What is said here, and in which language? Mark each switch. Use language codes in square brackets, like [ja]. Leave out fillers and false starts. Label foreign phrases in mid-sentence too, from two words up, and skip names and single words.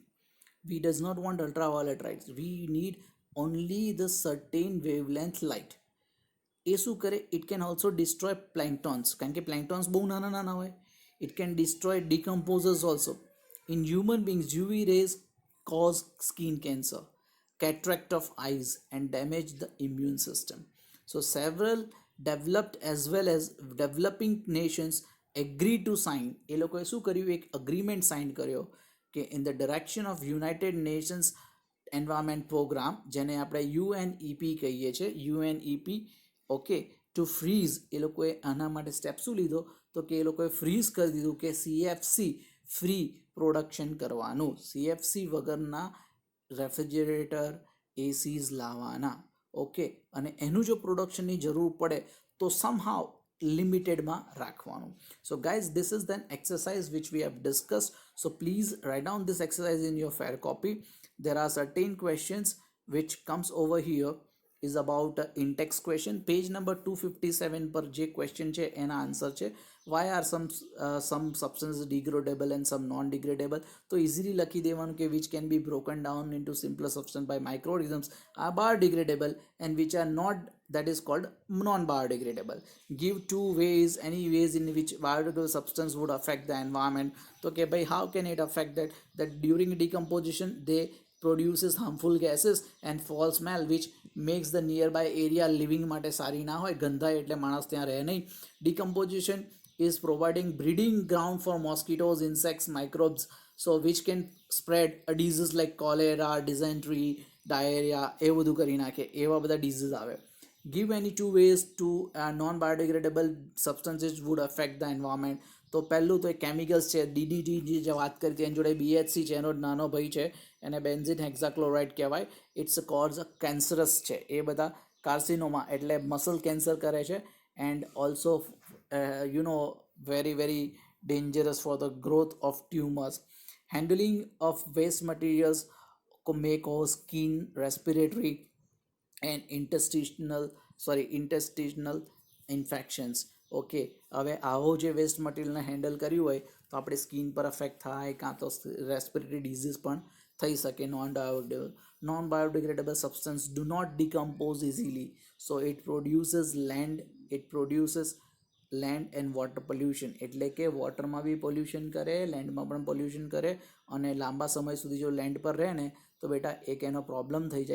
[en] We does not want ultraviolet lights. We need only the certain wavelength light. [gu] એ શું કરે? [en] It can also destroy planktons, [gu] કારણ કે planktons બહુ નાના નાના હોય. [en] It can destroy decomposers also. In human beings, UV rays cause skin cancer, cataract of eyes, and damage the immune system. So several developed as well as developing nations agree to sign. [gu] એ લોકોએ શું કર્યું? એક [en] agreement sign [gu] કર્યો કે [en] in the direction of United Nations Environment Program, [gu] જેને આપણે UNEP કહીએ છીએ, UNEP, [en] okay, to freeze. [gu] એ લોકોએ આના માટે સ્ટેપ શું લીધો? તો કે એ લોકોએ ફ્રીઝ કરી દીધું કે [en] CFC free production [gu] કરવાનું, CFC વગરના [en] refrigerator, ACs [gu] લાવવાના. ઓકે, અને એનું જો પ્રોડક્શનની જરૂર પડે તો સમહાવ લિમિટેડમાં રાખવાનું. [en] So guys, this is then exercise which we have discussed. So please write down this exercise in your fair copy. There are certain questions which comes over here is about in-text question. Page number [gu] 257 પર જે question છે એના આન્સર છે. [en] Why are some substances degradable and some non-degradable? [gu] તો easily લખી દેવાનું કે [en] which can be broken down into simpler substance by microorganisms are biodegradable and which are not, that is called non-biodegradable. Give two ways, any ways in which biodegradable substance would affect the environment. So okay, by how can it affect that during decomposition they produces harmful gases and foul smell which makes the nearby area living [gu] માટે સારી ના હોય, ગંધાય એટલે માણસ ત્યાં રહે નહીં. [en] Decomposition is providing breeding ground for mosquitoes, insects, microbes, so which can spread a disease like cholera, dysentery, diarrhea, [gu] એ બધું કરી નાખે, એવા બધા disease આવે. [en] Give any two ways to non-biodegradable substances would affect the environment. [gu] તો પહેલું તો એક કેમિકલ્સ છે, DDT જે વાત કરી હતી, એની જોડે BHC છે, એનો નાનો ભાઈ છે, એને [en] benzene hexachloride [gu] કહેવાય. [en] it's cause cancerous [gu] છે, એ બધા કાર્સિનોમા એટલે [en] muscle cancer [gu] કરે છે, [en] and also very very dangerous for the growth of tumors. Handling of waste materials may cause skin, respiratory and intestinal infections. [gu] ઓકે, હવે આવો જે [en] waste materialને handle [gu] કર્યું હોય તો આપણે સ્કિન પર અફેક્ટ થાય, કાં તો [en] respiratory disease [gu] પણ થઈ શકે. [en] non biodegradable substance do not decompose easily, so it produces land and water pollution, [gu] એટલે કે વોટરમાં બી પોલ્યુશન કરે, લેન્ડમાં પણ પોલ્યુશન કરે, અને લાંબા સમય સુધી જો લેન્ડ પર રહે ને તો બેટા એક એનો પ્રોબ્લેમ થઈ જાય.